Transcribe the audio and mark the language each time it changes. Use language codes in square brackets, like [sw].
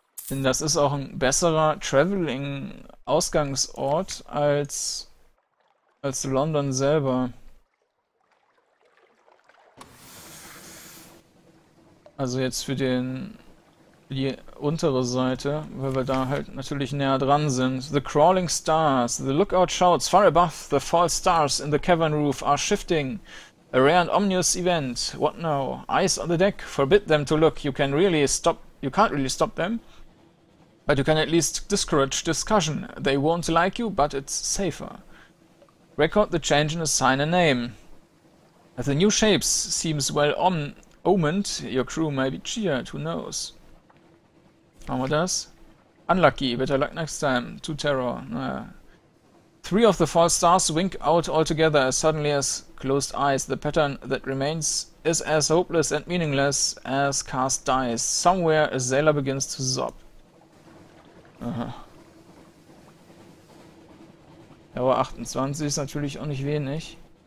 [de] Denn das ist auch ein besserer Traveling-Ausgangsort als London selber. Also jetzt für die untere Seite, weil wir da halt natürlich näher dran sind. [en] The crawling stars, the lookout shouts far above the false stars in the cavern roof are shifting. A rare and ominous event. What now? Eyes on the deck. Forbid them to look. You can't really stop them. But you can at least discourage discussion. They won't like you, but it's safer. Record the change and assign a name. As the new shapes seems well omened, your crew may be cheered, who knows? [de] Machen wir das? [en] Unlucky, better luck next time. 2 terror. Naja. 3 of the false stars wink out altogether as suddenly as closed eyes. The pattern that remains is as hopeless and meaningless as cast dice. Somewhere a sailor begins to sob. Aha. [de] Terror 28 ist natürlich auch nicht wenig.